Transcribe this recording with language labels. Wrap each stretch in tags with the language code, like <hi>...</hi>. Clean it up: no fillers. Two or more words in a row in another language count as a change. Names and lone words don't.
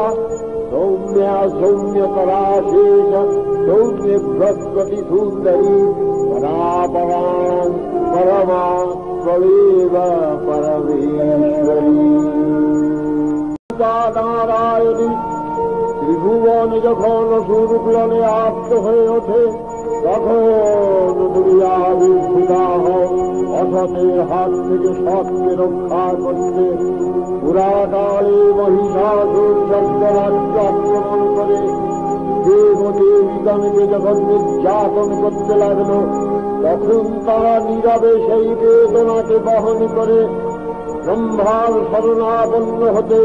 <sa>सौम्या सौम्यपराशेष सौम्य बृहस्पति सुन्दरी, परापरां परमा त्वमेव परमेश्वरी।</sa> <bn>নারায়ণী ত্রিভুবন যখন সুরুগ্লনে আপ্ত হয়ে ওঠে, তখন তুমি আবির্ভূতা হও অসতের হাত থেকে সৎকে রক্ষা করতে। পুরাকালে মহিষাসুর স্বর্গরাজ্য আক্রমণ করে দেবদেবীগণকে যখন নির্যাতন করতে লাগল, তখন তারা নীরবে সেই বেদনাকে বহন করে ব্রহ্মার শরণাপন্ন হতে।</bn>